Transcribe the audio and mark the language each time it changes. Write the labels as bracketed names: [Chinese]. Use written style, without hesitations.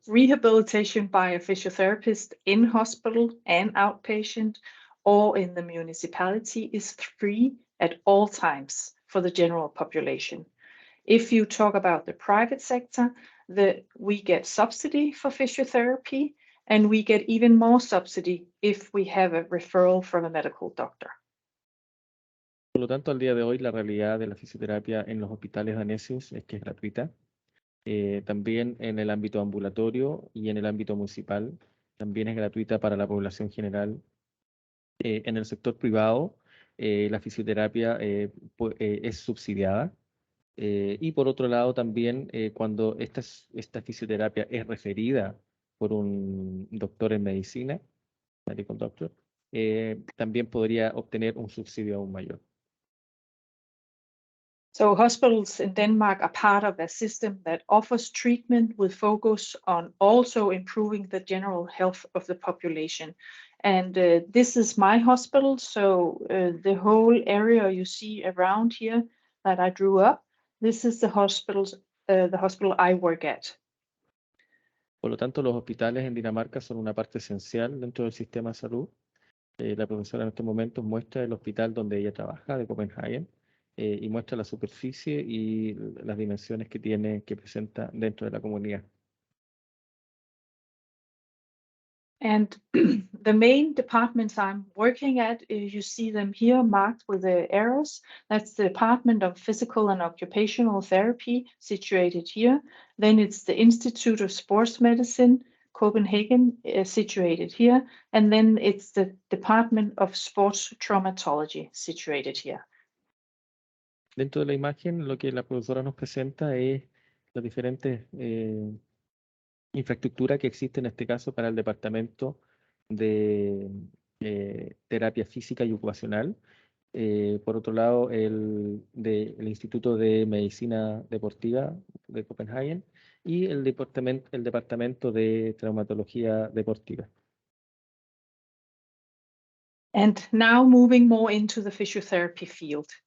[English] rehabilitation by a physiotherapist in hospital and outpatient or in the municipality is free at all times for the general population. If you talk about the private sector, we get subsidy for physiotherapy, and we get even more subsidy if we have a referral from a medical doctor. [Spanish] Por lo tanto, al día de hoy, la realidad de la fisioterapia en los hospitales daneses es que es gratuita. También en el ámbito ambulatorio y en el ámbito municipal, también es gratuita para la población general. En el sector privado, la fisioterapia es subsidiada. Y por otro lado, también cuando esta fisioterapia es referida por un doctor en medicina, [English] medical doctor, [Spanish] también podría obtener un subsidio aún mayor. [English] So hospitals in Denmark are part of a system that offers treatment with focus on also improving the general health of the population. And this is my hospital, so the whole area you see around here that I drew up, this is the hospital I work at. [Spanish] Por lo tanto, los hospitales en Dinamarca son una parte esencial dentro del sistema de salud. La profesora en estos momentos muestra el hospital donde ella trabaja, de Copenhagen, y muestra la superficie y las dimensiones que presenta dentro de la comunidad. [English] And the main departments I'm working at, you see them here marked with the arrows. That's the Department of Physical and Occupational Therapy, situated here. Then it's the Institute of Sports Medicine, Copenhagen, situated here. And then it's the Department of Sports Traumatology, situated here. [Spanish] Dentro de la imagen, lo que la profesora nos presenta es las diferentes infraestructura que existe en este caso para el Departamento de Terapia Física y Ocupacional. Por otro lado, el Instituto de Medicina Deportiva de Copenhagen y el Departamento de Traumatología Deportiva. [English] And now moving more into the physiotherapy field.